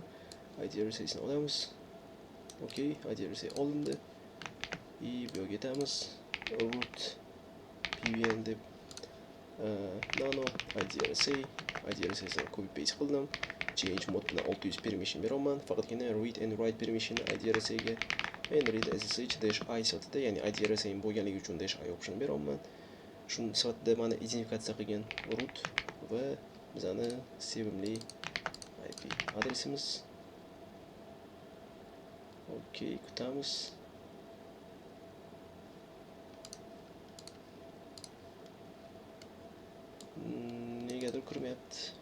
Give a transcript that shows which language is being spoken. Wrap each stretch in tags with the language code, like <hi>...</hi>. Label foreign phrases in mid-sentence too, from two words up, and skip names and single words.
<uz>id rss ni olamiz. Okey, id rss olindi. Bu yerga ketamiz. Root pvn deb nano id rss ni</uz> <en>copy paste</en> <uz>qildim.</uz> <en>Change mode</en> <uz>bilan 600 permission beraman. Faqatgina</uz> <en>read and write permission</en> <uz>id rss ga</uz> <en>and read ssh -i</en> <uz>sifatida, ya'ni id rss bo'lganligi uchun -i option beraman. Shuni sifatida mana identifikatsiya qilgan root va bizani sevimli IP adresimiz. Okey, kutamiz. Negadir kirmayapti.</uz>